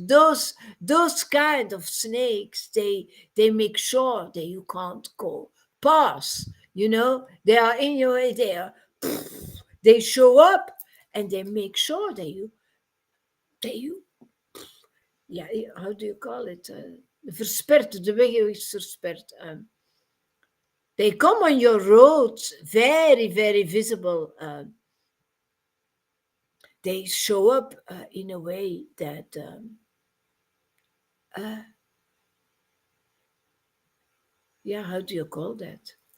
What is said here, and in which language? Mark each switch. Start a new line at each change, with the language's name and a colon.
English: Those kind of snakes, they make sure that you can't go pass. They are in your way. They show up and they make sure that you ja, how do you call it?
Dutch: Versperd, de weg is versperd.
English: They come on your road, very, very visible. They show up in a way that, uh, yeah, how do you call that?